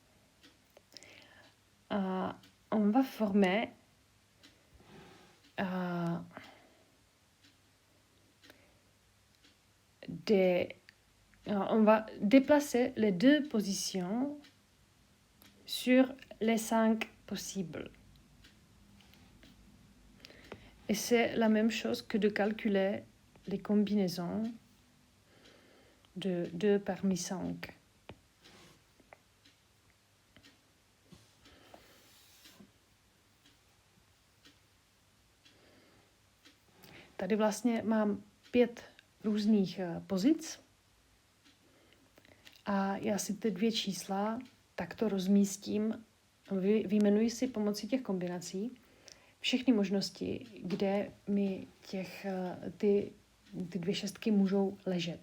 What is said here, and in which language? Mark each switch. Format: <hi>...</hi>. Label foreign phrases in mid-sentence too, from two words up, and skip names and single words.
<fr>on va former on va déplacer les deux positions sur les 5 possibles. Et c'est la même chose que de calculer les combinaisons de 2 parmi 5.</fr> <cs>Tady vlastně mám 5 různých pozic a já si ty 2 čísla takto rozmístím, vyjmenuji si pomocí těch kombinací všechny možnosti, kde mi ty 2 šestky můžou ležet.</cs>